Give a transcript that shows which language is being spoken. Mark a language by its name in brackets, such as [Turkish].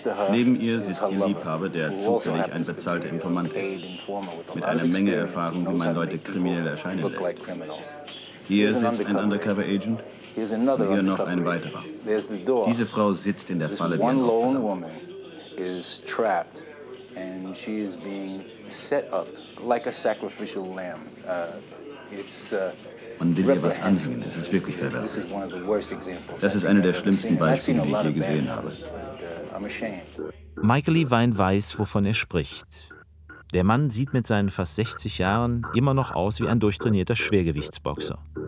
[German] Neben ihr sitzt ihr Liebhaber, der zufällig ein bezahlter Informant ist, mit einer Menge Erfahrung, wie man Leute kriminell erscheinen lässt. Hier sitzt ein Undercover Agent, hier noch ein weiterer. Diese Frau sitzt in der Falle wie ein Opfer. [English] And she is being set up like a sacrificial lamb. [German] Man will ihr was ansehen, es ist wirklich verwerflich. Das ist eine der schlimmsten Beispiele, die ich je gesehen habe. Michael Levine weiß, wovon er spricht. Der Mann sieht mit seinen fast 60 Jahren immer noch aus wie ein durchtrainierter Schwergewichtsboxer.